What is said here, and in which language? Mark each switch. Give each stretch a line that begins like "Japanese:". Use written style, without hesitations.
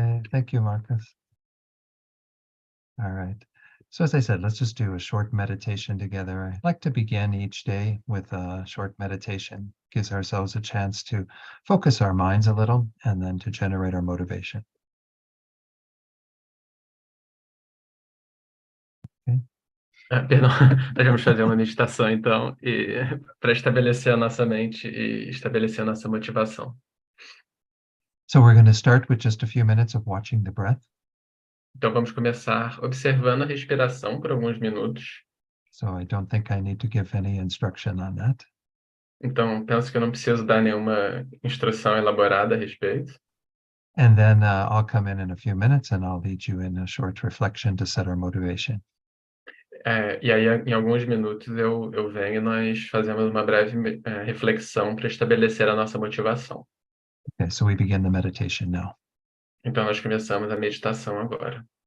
English: Thank you, Marcus. All right. So as I said, let's just do a short meditation together. I like to begin each day with a short meditation. Gives ourselves a chance to focus our minds a little and then to generate our motivation. Okay.
Portuguese: Perdão, nós vamos fazer uma meditação, então, para estabelecer a nossa mente e estabelecer a nossa motivação.
English: So we're going to start with just a few minutes of watching the breath.
Portuguese: Então, vamos começar observando a respiração por alguns minutos.
English: So I don't think I need to give any instruction on that.
Portuguese: Então, penso que eu não preciso dar nenhuma instrução elaborada a respeito.
English: And then I'll come in a few minutes and I'll lead you in a short reflection to set our motivation.
Portuguese: E aí, em alguns minutos, eu venho e nós fazemos uma breve reflexão para estabelecer a nossa motivação.
English: Okay, so we begin the meditation now.
Portuguese: Então, nós começamos a meditação agora.